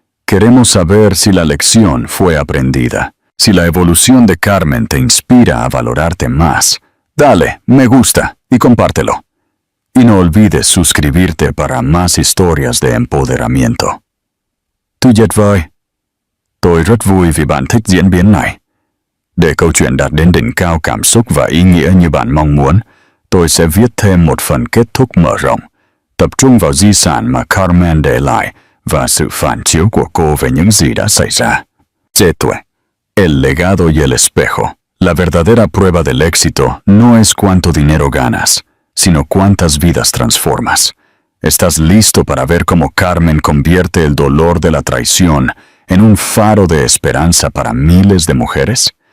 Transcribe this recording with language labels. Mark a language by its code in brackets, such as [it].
[es] Queremos saber si la lección fue aprendida. Si la evolución de Carmen te inspira a valorarte más, dale me gusta y compártelo. Y no olvides suscribirte para más historias de empoderamiento. [vi] Tuyệt vời. Tôi rất vui vì bạn thích diễn biến này. Để câu chuyện đạt đến đỉnh cao cảm xúc và ý nghĩa như bạn mong muốn, tôi sẽ viết thêm một phần kết thúc mở rộng, tập trung vào di sản mà Carmen để lại và sự phản chiếu của cô về những gì đã xảy ra. [es] Chetue. El legado y el espejo. La verdadera prueba del éxito no es cuánto dinero ganas, sino cuántas vidas transformas. ¿Estás listo para ver cómo Carmen convierte el dolor de la traición en un faro de esperanza para miles de mujeres?